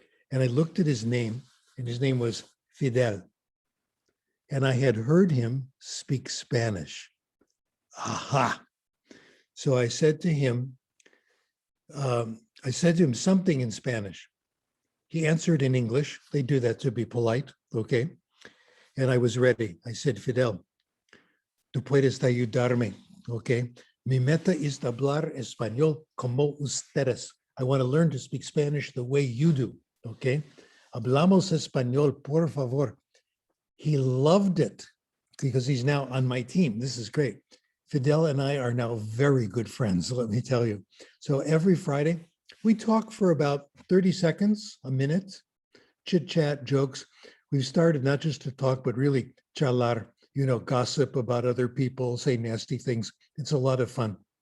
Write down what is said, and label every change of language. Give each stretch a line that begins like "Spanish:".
English: And I looked at his name and his name was Fidel. And I had heard him speak Spanish. Aha. So I said to him something in Spanish. He answered in English. They do that to be polite, okay? And I was ready.
Spanish: I said, Fidel, tú puedes ayudarme, okay? Mi meta es hablar español como ustedes.
English: I want to learn to speak Spanish the way you do, okay?
Spanish: Hablamos español, por favor.
English: He loved it because he's now on my team. This is great. Fidel and I are now very good friends, let me tell you. So every Friday, we talk for about 30 seconds, a minute, chit chat, jokes. We've started not just to talk, but really charlar, gossip about other people, say nasty things. It's a lot of fun.